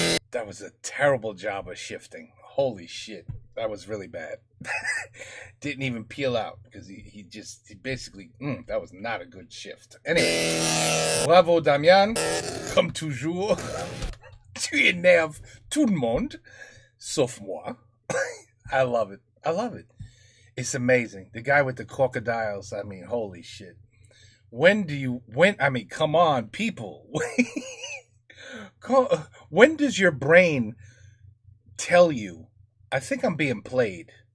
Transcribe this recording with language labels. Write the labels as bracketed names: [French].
[English] That was a terrible job of shifting. Holy shit. That was really bad. Didn't even peel out because he basically, that was not a good shift. Anyway, bravo Damian. [French] Comme toujours, tu énerves tout le monde, sauf moi. [English] I love it. I love it. It's amazing. The guy with the crocodiles, I mean, holy shit. I mean, come on, people. When does your brain tell you, I think I'm being played?